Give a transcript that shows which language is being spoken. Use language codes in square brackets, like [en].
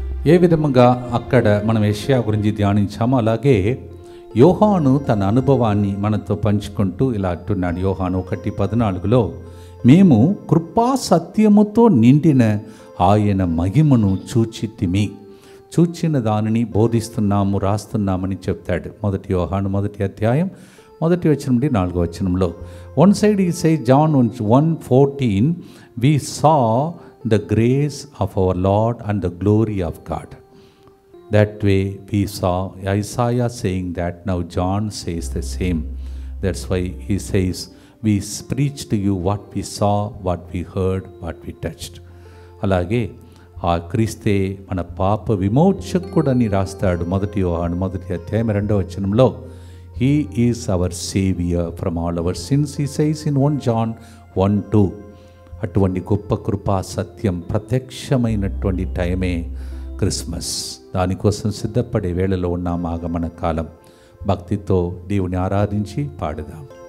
[te] ఏ విధముగా అక్కడ మనం యెషయా గురించి ధ్యానించామో అలాగే యోహాను తన అనుభవాన్ని మనతో పంచుకుంటూ ఇలా అంటున్నాడు. యోహాను 1:14లో మేము కృపా సత్యముతో నిండిన ఆయన మహిమను చూచితిమి, చూచిన దానిని బోధిస్తున్నాము, రాస్తున్నామని చెప్తాడు. 1 యోహాను 1వ అధ్యాయం 1వ వచనం నుండి 4వ వచనంలో. [en] One side ఈ say John 1:14 we saw the grace of our Lord and the glory of God. That way we saw Isaiah saying that, now John says the same. That's why he says we preach to you what we saw, what we heard, what we touched. [te] అలాగే ఆ క్రీస్తే మన పాప విమోచకుడని రాస్తాడు 1 యోహాను 1వ అధ్యాయం 2వ వచనంలో. [en] He is our Savior from all our sins, he says in 1 John 1:2. [te] అటువంటి గొప్ప కృపా సత్యం ప్రత్యక్షమైనటువంటి టైమే క్రిస్మస్. దానికోసం సిద్ధపడే వేళలో ఉన్నాం. ఆగమన కాలం. భక్తితో దేవుని ఆరాధించి పాడుదాం.